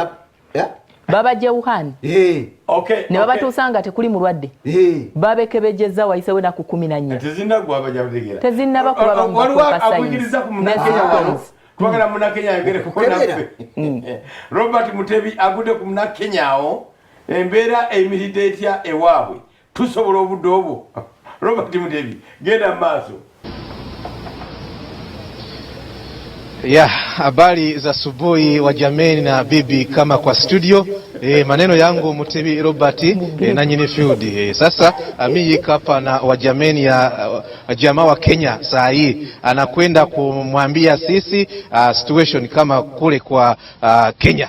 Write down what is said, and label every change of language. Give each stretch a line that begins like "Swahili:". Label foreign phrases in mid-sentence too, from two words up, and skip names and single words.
Ganda: babajja Wuhan ne babatuusa nga tekuli mulwadde babekebejjeza wayisewo naku 14 tezinnaba kuba bamukakugiriza ku munakenya twagala munakenya yogere kukonaffe Robert Mutebi agudde ku munakenya awo embeera emiridde etya ewaabwe tusobola obudde obwo Robert Mutebi genda maaso
Swahili: habari za asubuhi wa jameni na bibi kama kwa studio maneno yangu Mutebi Robert na nyini field sasa mimi hapa na wajameni ya jamaa wa Kenya saa hii anakwenda kumwambia sisi situation kama kule kwa Kenya.